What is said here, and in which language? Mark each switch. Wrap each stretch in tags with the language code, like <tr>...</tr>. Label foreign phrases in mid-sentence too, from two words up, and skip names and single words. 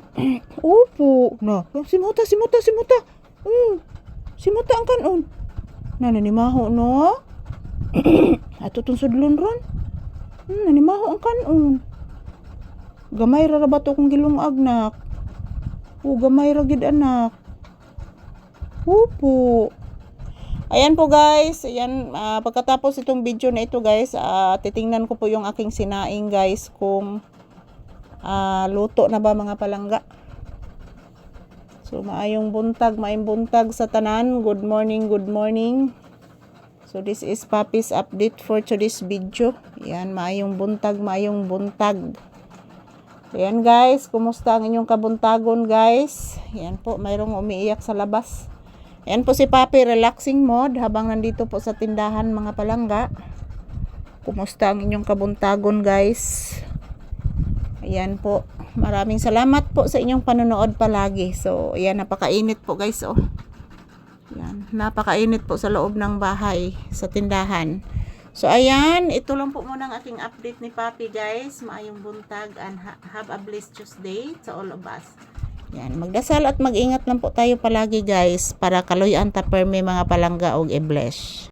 <ceb>Opo. Na. Simuta. Simuta ang kanon. Nanimaho no? Ato tong sudlon ron. Nanimaho ang kanon. Gamay ra ba to kung gilungag nak? Gamay ra gid anak. Opo.</ceb> <tl>Ayan po guys. Ayan, pagkatapos itong video na ito guys, titingnan ko po yung aking sinaing guys kung luto na ba</tl> <ceb>mga palangga.</ceb> <tl>So,</tl> <ceb>maayong buntag sa tanan.</ceb> <en>Good morning. So, this is Papi's update for today's video.</en> <ceb>Yan, maayong buntag. Ayan guys, kumusta ang inyong kabuntagon guys?</ceb> <tl>Yan po, mayroong umiiyak sa labas. Ayan po si Papi,</tl> <en>relaxing mode</en> <tl>habang nandito po sa tindahan</tl> <ceb>mga palangga. Kumusta ang inyong kabuntagon guys?</ceb> <tl>Ayan po. Maraming salamat po sa inyong panonood palagi. So, ayan, napakainit po guys, oh. Ayan, napakainit po sa loob ng bahay, sa tindahan. So, ayan, ito lang po muna ang aking update ni Papi guys.</tl> <ceb>Maayong buntag</ceb> <en>and have a blessed Tuesday to all of us.</en> <tl>Ayan, magdasal at mag-ingat lang po tayo palagi guys para</tl> <ceb>kaluyan ta permi mga palangga og i-bless.</ceb>